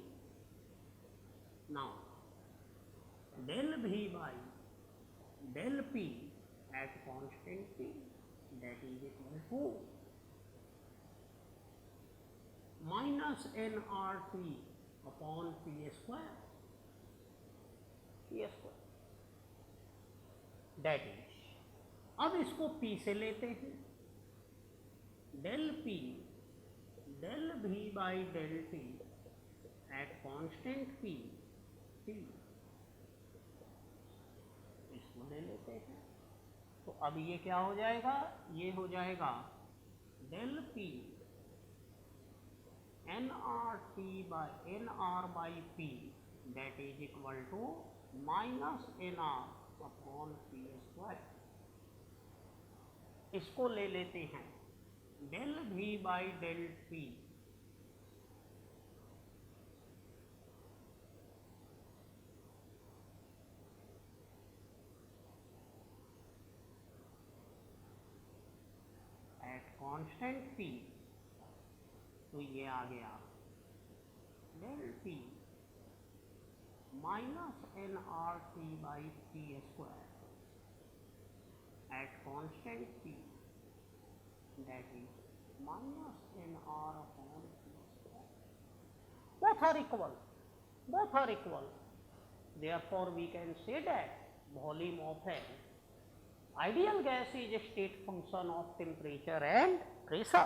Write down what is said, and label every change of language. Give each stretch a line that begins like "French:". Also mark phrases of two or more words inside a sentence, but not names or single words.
English: Now, del V by del P at constant P, that is equal to minus nRT upon P square. That is,
Hindi: अब इसको P से लेते हैं.
English: del P del V by del T at constant P,
Hindi: इसको ले लेते हैं. तो अब ये क्या हो जाएगा, ये हो जाएगा
English: del P nR by P, that is equal to minus nR upon P square.
Hindi: इसको ले लेते हैं
English: del V by del P कांस्टेंट P,
Hindi: तो ये आ गया
English: del P minus nRT by T square at constant T, that is minus nR upon T square. Both are equal. Both are equal. Therefore, we can say that volume of an ideal gas is a state function of temperature and pressure.